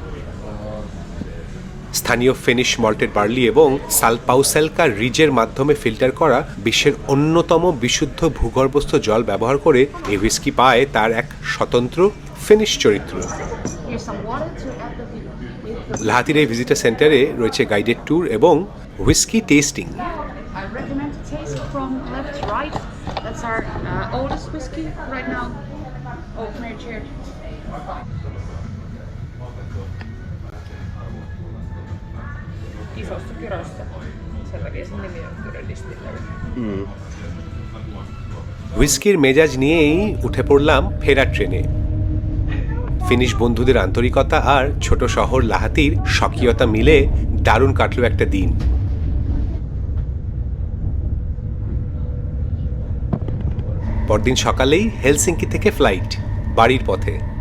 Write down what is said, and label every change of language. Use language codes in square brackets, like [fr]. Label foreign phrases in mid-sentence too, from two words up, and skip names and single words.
[bn] স্থানীয় ফিনিশ [en] malted barley [bn] এবং সালপাউসেলকা রিজের মাধ্যমে ফিল্টার করা বিশ্বের অন্যতম বিশুদ্ধ ভূগর্ভস্থ জল ব্যবহার করে এই হুইস্কি পায় তার এক স্বতন্ত্র ফিনিশ চরিত্র। লাহাতির এই [en] visitor center [bn] রয়েছে [en] guided tour [bn] এবং [en] whiskey tasting. I recommend to taste from left to right. That's our oldest whiskey right now. Oak nurtured. [fi] Isossa Kyrössä. Sen takia sen nimi on Kyrö Distillery. [bn] হুইস্কির মেজাজ নিয়েই উঠে পড়লাম ফেরার ট্রেনে। ফিনিশ বন্ধুদের আন্তরিকতা আর ছোট শহর লাহাতির স্বকীয়তা মিলে দারুণ কাটলো একটা দিন। পরদিন সকালেই হেলসিঙ্কি থেকে ফ্লাইট, বাড়ির পথে।